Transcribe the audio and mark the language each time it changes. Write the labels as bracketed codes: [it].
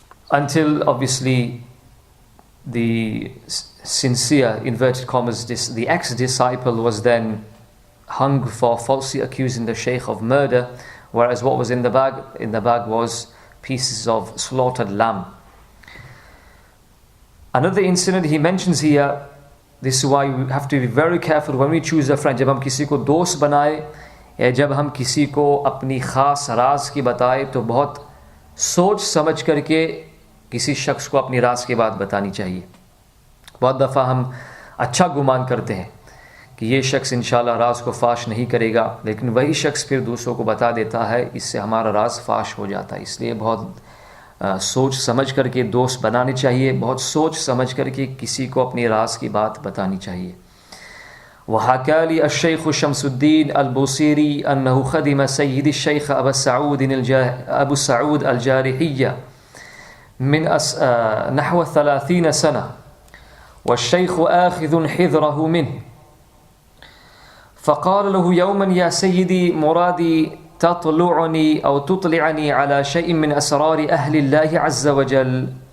[en] until obviously the sincere, inverted commas, the ex-disciple was then hung for falsely accusing the Shaykh of murder, whereas what was in the bag was pieces of slaughtered lamb. Another incident he mentions here, this is why we have to be very careful when we choose a friend. [hi] जब हम किसी को दोस्त बनाए या जब हम किसी को अपनी खास राज की बताए, तो बहुत सोच समझ करके किसी शख्स को अपनी राज की बात बतानी चाहिए. बहुत दफ़ा हम अच्छा गुमान करते हैं कि ये शख्स इंशाल्लाह राज को फाश नहीं करेगा, लेकिन वही शख्स फिर दूसरों को बता देता है, इससे हमारा राज फाश हो जाता है. इसलिए बहुत सोच समझ करके दोस्त बनाने चाहिए, बहुत सोच समझ करके किसी को अपनी राज की बात बतानी चाहिए. [ar] वहकाली अश-शेख शम्सुद्दीन अल-बूसीरी अन्नहु खदिम सय्यद अश-शेख अबू सऊद अल-जारिहिय्या من نحو 30 سنة والشيخ آخذ حذره منه فقال له يوما يا سيدي مرادي تطلعني أو تطلعني على شيء من أسرار أهل الله عز وجل.